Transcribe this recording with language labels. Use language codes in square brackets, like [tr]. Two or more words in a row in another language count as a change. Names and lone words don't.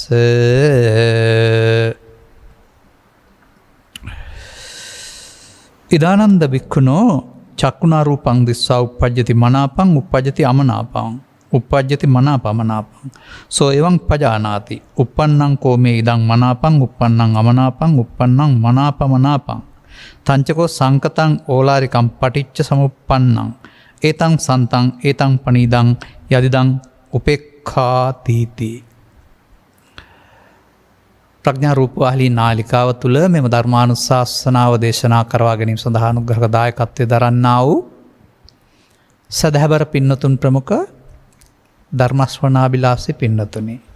[pi] ඉදානන්ද භික්ඛුනෝ චක්කුණා රූපං දිස්සා උප්පජ්ජති මනාපං උප්පජ්ජති අමනාපං උප්පජ්ජති මනාපමනාපං සෝ එවං පජානාති උප්පන්නං කෝමේ ඉදං මනාපං උප්පන්නං අමනාපං උප්පන්නං මනාපමනාපං තංචකෝ සංකතං ඕලාරිකං පටිච්ච සමුප්පන්නං ඒතං සන්තං ඒතං පනීදං යදිදං උපෙක්ඛාතීති. [si] ප්‍රඥා රූපවාහිනී නාලිකාව තුළ මෙම ධර්මානුශාසනාව දේශනා කරවා ගැනීම සඳහා අනුග්‍රහ දායකත්වය දරන්නා වූ සදහැබර පින්නතුන් ප්‍රමුඛ ධර්මස්වනාබිලාසී පින්නතුනි.